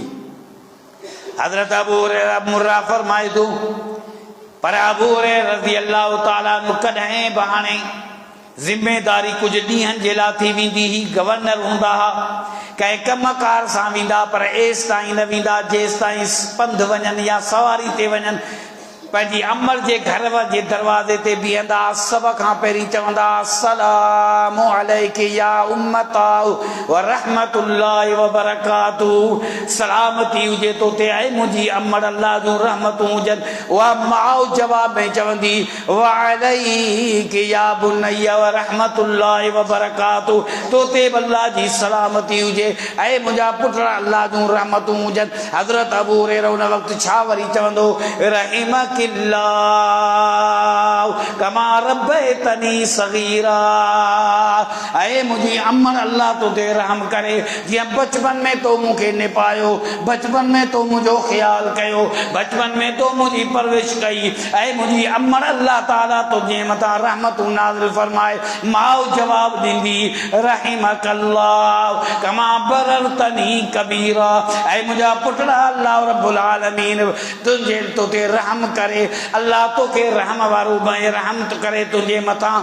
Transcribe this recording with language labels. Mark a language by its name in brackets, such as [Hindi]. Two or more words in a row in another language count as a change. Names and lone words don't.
[Sindhi] हज़रत अबू हुरैरा मुर्रा फरमाए थो, पर अबू हुरैरा रज़ियल्लाहु ताला अन्हु कॾहिं बि हाणे ज़िम्मेदारी कुझु ॾींहंनि जे लाइ थी वेंदी हुई, गवर्नर हूंदा हुआ, कंहिं कमकार सां वेंदा, पर एसि ताईं न वेंदा जेसि ताईं पंधु वञनि या सवारी ते वञनि, पंहिंजी अमर जे घर जे दरवाज़े ते बीहंदा, सभ खां पहिरीं चवंदा [Arabic] السلام عليكِ يا أمتاه ورحمة الله وبركاته. [Sindhi] सलामती हुजे तो ते ऐं मुंहिंजी अमर, अल्लाह जूं रहमतूं हुजनि। उहा माउ जवाब में चवंदी [Arabic] وعليك يا بني ورحمة الله وبركاته, [Sindhi] तो ते अल्लाह जी सलामती हुजे ऐं मुंहिंजा पुट अल्लाह जूं रहमतूं हुजनि। हज़रत अबू हुरैरा उन वक़्तु छा वरी चवंदो, [Arabic] رحمك كما ربيتني صغيرا, [Sindhi] ऐ मुंहिंजी अमर अल्लाह तो ते रहम करे, जीअं बचपन में तो मूंखे निपायो, बचपन में तो मुंहिंजो ख्याल कयो, बचपन में तो मुंहिंजी परवरिश कई। ऐ मुंहिंजी अमर अल्लाह ताला तुंहिंजे मथां रहमतूं नाज़िल फरमाए। माउ जवाब ॾींदी [Arabic] رحمك الله كما بررتني كبيرا, [Sindhi] ऐ मुंहिंजा पुटड़ा अल्लाह रब्बुल आलमीन तुंहिंजे तो ते रहम करे, अल्लाह तोखे रहम वारो रहम तो करे तुंहिंजे मथां।